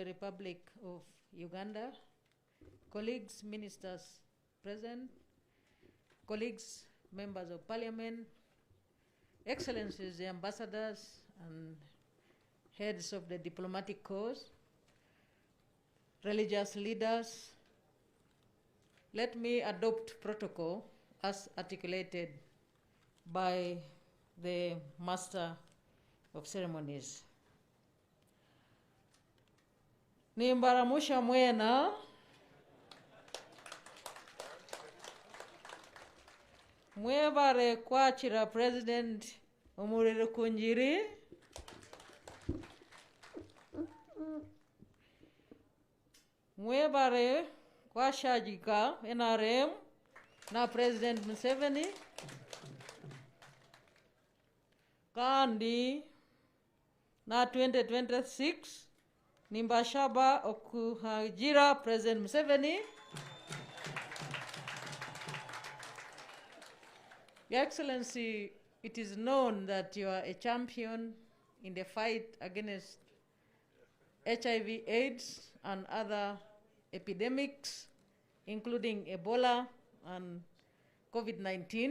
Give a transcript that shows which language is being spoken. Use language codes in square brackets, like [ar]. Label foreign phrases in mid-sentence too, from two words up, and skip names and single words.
[en] Republic of Uganda, colleagues, ministers present, colleagues, members of Parliament, Excellencies, the ambassadors and heads of the diplomatic corps, religious leaders, let me adopt protocol as articulated by the Master of Ceremonies. [cgg] Nimbaramusha mwena mwebare kwachira President Uganda Rukungiri mwebare kwashajika NRM na President Museveni kandi na 2026 nimbashaba okuhajira President Museveni. [en] Your Excellency, it is known that you are a champion in the fight against HIV, AIDS, and other epidemics, including Ebola and COVID-19.